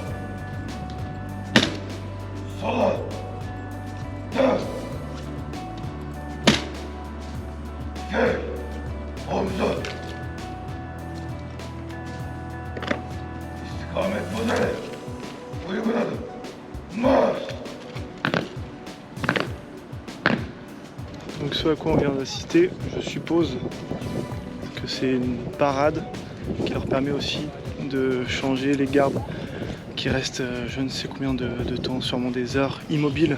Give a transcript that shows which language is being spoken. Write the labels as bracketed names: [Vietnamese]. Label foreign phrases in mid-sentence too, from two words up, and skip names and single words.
[Turkish] Sola. Dön. Gel. Omza. İstikamet modeli. Uygun adım. Marş. [French] Donc ce à quoi on vient d'assister, je suppose que c'est une parade qui leur permet aussi de changer les gardes qui restent je ne sais combien de temps, sûrement des heures immobiles.